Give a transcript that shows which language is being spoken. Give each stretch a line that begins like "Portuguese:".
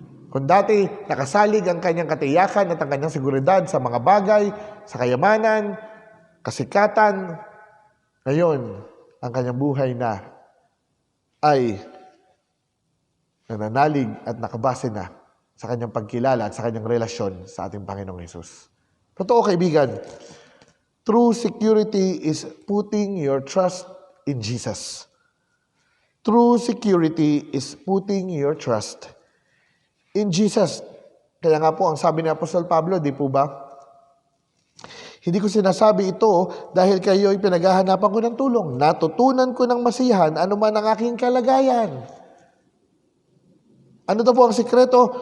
Filipino: Kung dati nakasalig ang kanyang katiyakan at ang kanyang seguridad sa mga bagay, sa kayamanan, kasikatan, ngayon, ang kanyang buhay na ay nananalig at nakabase na sa kanyang pagkilala at sa kanyang relasyon sa ating Panginoong Hesus. Totoo kaibigan,
English: true security is putting your trust in Jesus. True security is putting your trust in Jesus.
Filipino: Kaya nga po, ang sabi ni Apostol Pablo, di po ba? Hindi ko sinasabi ito dahil kayo'y pinaghahanapan ko ng tulong. Natutunan ko ng masihan anuman ang aking kalagayan. Ano daw po ang sikreto?